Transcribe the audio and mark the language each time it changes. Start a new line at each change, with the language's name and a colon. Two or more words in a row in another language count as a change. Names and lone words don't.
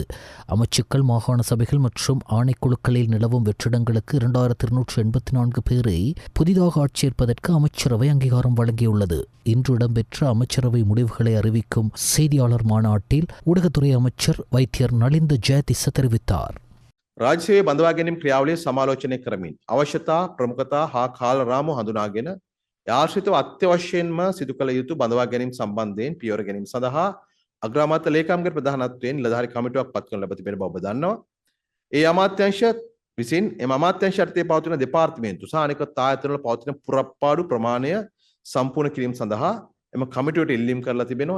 Tamil: அமைச்சுக்கள், மாகாண சபைகள் மற்றும் ஆணைக்குழுக்களில் நிலவும் வெற்றிடங்களுக்கு 2284 பேரை புதிதாக ஆட்சேர்ப்பதற்கு அமைச்சரவை அங்கீகாரம் வழங்கியுள்ளது. இன்று இடம்பெற்ற அமைச்சரவை முடிவுகளை அறிவிக்கும் செய்தியாளர் மாநாட்டில் ஊடகத்துறை அமைச்சர் வைத்தியர் நலிந்த ஜெயதிස தெரிவித்தார்.
Sinhala: රාජ්‍ය සේවය බඳවා ගැනීම ක්‍රියාවලිය සමාලෝචනය කරමින් අවශ්‍යතා, ප්‍රමුඛතා හා කාලරාමු හඳුනාගෙන ආශ්‍රිතව අත්‍යවශ්‍යයෙන්ම සිදු කළ යුතු බඳවා ගැනීම සම්බන්ධයෙන් පියවර ගැනීම සඳහා අග්‍රාමාත්‍ය ලේකම්ගේ ප්‍රධානත්වයෙන් නිලධාරී කමිටුවක් පත් කරන ලබ තිබෙන බව ඔබ දන්නවා. ඒ අමාත්‍යාංශ විසින් එම අමාත්‍යාංශ යටතේ පවතින දෙපාර්තමේන්තු සහ අනෙකුත් ආයතන වල පවතින පුරප්පාඩු ප්‍රමාණය සම්පූර්ණ කිරීම සඳහා එම කමිටුවට ඉල්ලීම් කරලා තිබෙනවා.